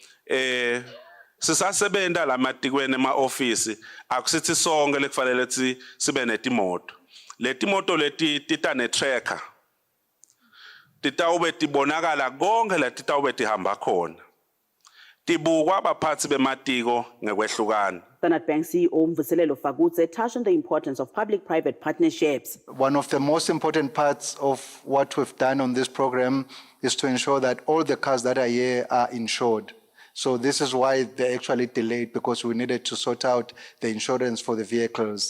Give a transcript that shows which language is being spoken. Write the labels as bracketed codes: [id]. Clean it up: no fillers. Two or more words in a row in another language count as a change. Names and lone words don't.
[ss] sisasebenta lamatikweni ema-ofisi akusithi sonke lekufanele ukuthi sibe netimoto leti moto leti titane tracker titawube tibonakala konke la titawube tihamba khona tibukwa abaphathi bematiko ngekwehlukana [en] Standard Bank CEO Mvuselelo Fagutse touched on the importance of public-private partnerships. One of the most important parts of what we've done on this program is to ensure that all the cars that are here are insured. So this is why they're actually delayed, because we needed to sort out the insurance for the vehicles.